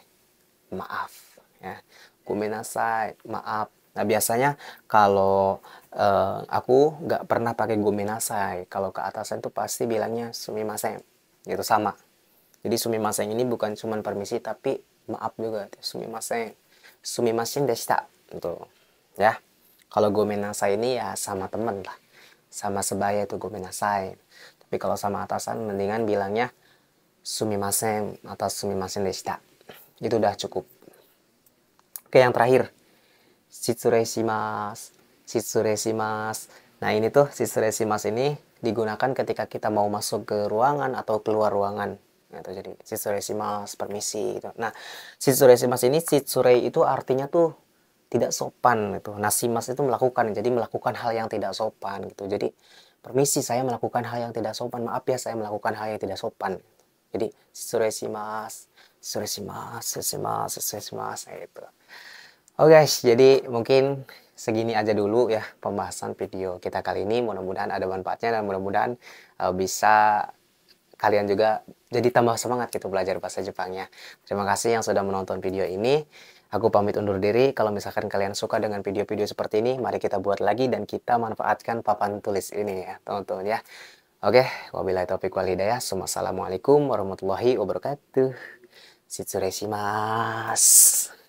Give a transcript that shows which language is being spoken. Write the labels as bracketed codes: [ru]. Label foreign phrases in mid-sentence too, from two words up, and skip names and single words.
[id] Maaf ya. Gomenasai, maaf. Nah, biasanya kalau aku nggak pernah pakai gomenasai. Kalau ke atasan tuh pasti bilangnya sumimasen. Itu sama. Jadi sumimasen ini bukan cuma permisi tapi maaf juga. [ja] すみませんでした. [id] Gitu. Ya. Kalau gomenasai ini ya sama temen lah. Sama sebaya itu gomenasai. Tapi kalau sama atasan mendingan bilangnya sumimasen atau [ja] すみませんでした. [id] Itu udah cukup. Oke, yang terakhir. [ja] 失礼します。失礼します. [id] Nah, ini tuh [ja] 失礼します [id] ini digunakan ketika kita mau masuk ke ruangan atau keluar ruangan. Gitu, jadi [ja] 失礼します, [id] permisi gitu. Nah, [ja] 失礼します [id] ini, shitsurei itu artinya tuh tidak sopan gitu. Nah, shimasu itu melakukan, jadi melakukan hal yang tidak sopan gitu. Jadi, permisi saya melakukan hal yang tidak sopan. Maaf ya saya melakukan hal yang tidak sopan. Jadi, [ja] 失礼します、失礼します、失礼します gitu. [id] Oke guys, jadi mungkin segini aja dulu ya pembahasan video kita kali ini. Mudah-mudahan ada manfaatnya dan mudah-mudahan bisa kalian juga jadi tambah semangat gitu belajar bahasa Jepangnya. Terima kasih yang sudah menonton video ini. Aku pamit undur diri. Kalau misalkan kalian suka dengan video-video seperti ini, mari kita buat lagi dan kita manfaatkan papan tulis ini ya, teman-teman ya. [ar] Oke, وبالله التوفيق والهداية. والسلام عليكم ورحمة الله وبركاته. [ja] 失礼します.